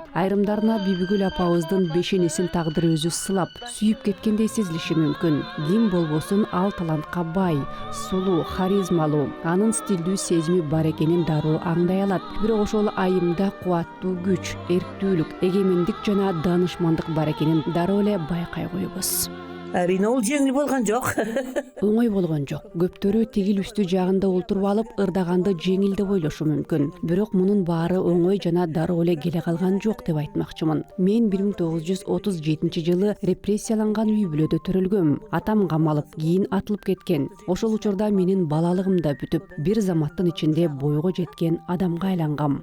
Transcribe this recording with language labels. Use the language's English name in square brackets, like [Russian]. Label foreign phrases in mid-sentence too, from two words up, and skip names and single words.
[Kyrgyz] Айрымдарына Бибигүл апабыздын бешенесин тагдыры өзү сылап, сүйүп кеткендей сезилиши мүмкүн. Ким болбосун ал талантка бай, сулуу, харизмалуу, анын стилдүү сезими бар экенин дароо аңдай алат. Бирок ошол айымда кубаттуу күч, эрктүүлүк, эгемендик жана данышмандык бар экенин дароо эле байкай коебуз. [Kazakh] Әрине ол жеңіл болған жоқ. [Kyrgyz] Оңой болгон жок. Көптөрү тигил үстү жагында олтуруп алып ырдаганды жеңил деп ойлошу мүмкүн. Бирок мунун баары оңой жана дароо эле келе калган жок деп айтмакчымын. Мен 1937 жылы репрессияланган үй бүлөдө төрөлгөм. Атам камалып, кийин атылып кеткен. Ошол учурда менин балалыгым да бүтүп, бир заматтын ичинде бойго жеткен адамга айлангам.